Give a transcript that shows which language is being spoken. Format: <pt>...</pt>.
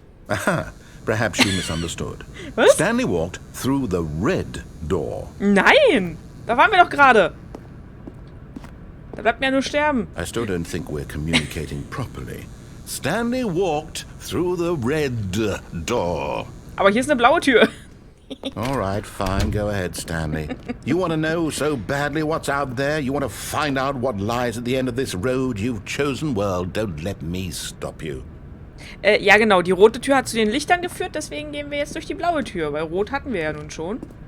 <en>Aha, perhaps you misunderstood.</en> <de>Was?</de> <en>Stanley walked through the red door.</en> <de>Nein! Da waren wir doch gerade. Da bleibt mir ja nur sterben.</de> <en>I still don't think we're communicating properly. Stanley walked through the red door.</en> <de>Aber hier ist eine blaue Tür.</de> <en>All right, fine, go ahead, Stanley. You want to know so badly what's out there? You want to find out what lies at the end of this road you've chosen? Well, don't let me stop you.</en> <de>Ja, genau. Die rote Tür hat zu den Lichtern geführt, deswegen gehen wir jetzt durch die blaue Tür, weil rot hatten wir ja nun schon.</de>